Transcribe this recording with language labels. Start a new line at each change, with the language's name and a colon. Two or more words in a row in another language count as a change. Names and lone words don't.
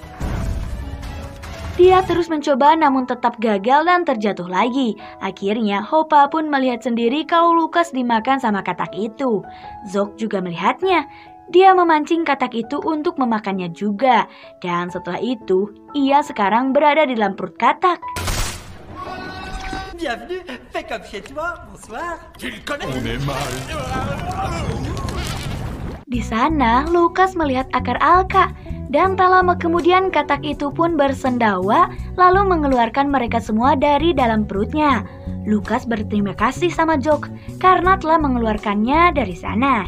Indonesian: Dia terus mencoba namun tetap gagal dan terjatuh lagi. Akhirnya Hoppa pun melihat sendiri kalau Lukas dimakan sama katak itu. Zog juga melihatnya. Dia memancing katak itu untuk memakannya juga. Dan setelah itu, ia sekarang berada di dalam perut katak.
French: Bienvenue, fais comme chez toi, bonsoir. Tu le connais? On est mal.
Indonesian: Di sana, Lukas melihat akar alka. Dan tak lama kemudian katak itu pun bersendawa lalu mengeluarkan mereka semua dari dalam perutnya. Lukas berterima kasih sama Zog karena telah mengeluarkannya dari sana.